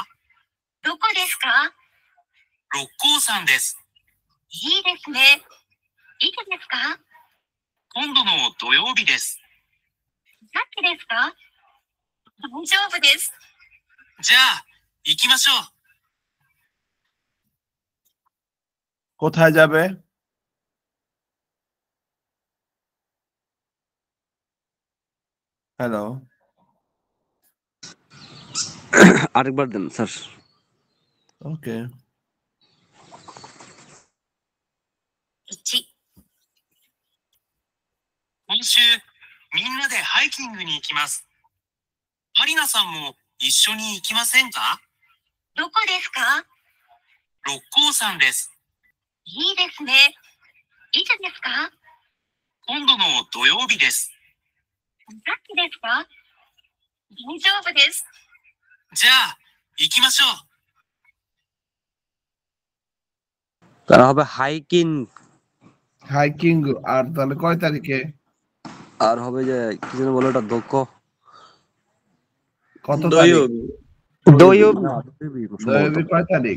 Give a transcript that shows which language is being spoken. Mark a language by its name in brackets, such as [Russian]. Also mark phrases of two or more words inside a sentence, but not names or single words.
[Japanese] どこですか？六甲山です。いいですね。いつですか？今度の土曜日です。さっきですか？大丈夫です。じゃあ、行きましょう。 [Bangla] কোথায় যাবে? হ্যালো, আরেকবার দেন স্যার। ওকে। [Japanese] 1、今週、みんなでハイキングに行きます。アリナさんも一緒に行きませんか？どこですか？六甲山です。いいですね。いつですか？今度の土曜日です。さっきですか？大丈夫です。じゃあ、行きましょう。 [Bangla] তারা হবে হাইকিং, হাইকিং। আর তাহলে কয় তারিখে? আর হবে যে কি যেন বলে ওটা দক্ষ কত তারিখ? দৈবী। দৈবী কয় তারিখ?